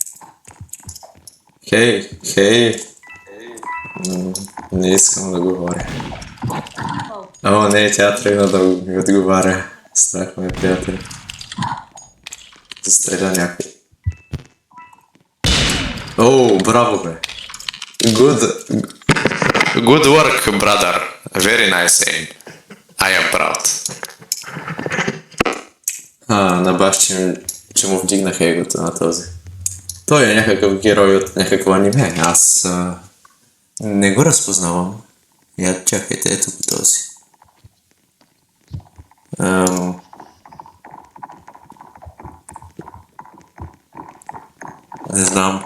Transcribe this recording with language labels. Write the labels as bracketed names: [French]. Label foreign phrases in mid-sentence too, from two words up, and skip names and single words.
[Bulgarian] Хей! Не искам да говоря. О, не, тя тръгна да ми отговаря. Страх ме, приятели. Застреля някой. О, браво, бе! [English] Good work, brother. Very nice aim. I am proud. [Bulgarian] На баш, че му вдигнах егото на този. Той е някакъв герой от някакво аниме. Аз не го разпознавам. Я чакайте, ето по този. Не знам.